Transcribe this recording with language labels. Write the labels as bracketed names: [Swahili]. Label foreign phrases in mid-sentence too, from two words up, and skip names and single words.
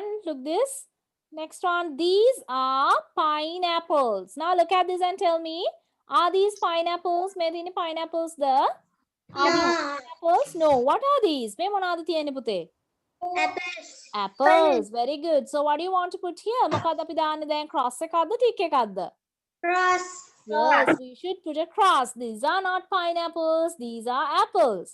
[English] Look this. Next one. These are pineapples. Now look at this and tell me. Are these pineapples? [Sinhala] මේ තියෙන pineapples ද? [English] Are these pineapples? No. What are these? [Sinhala] මේ මොනවාද තියෙන්නේ පුතේ? [English] Apples. Apples. Very good. So what do you want to put here? [Sinhala] මොකක්ද අපි දාන්නේ දැන් cross එකක්ද tick එකක්ද? [English] Cross. Yes, we should put a cross. These are not pineapples. These are apples.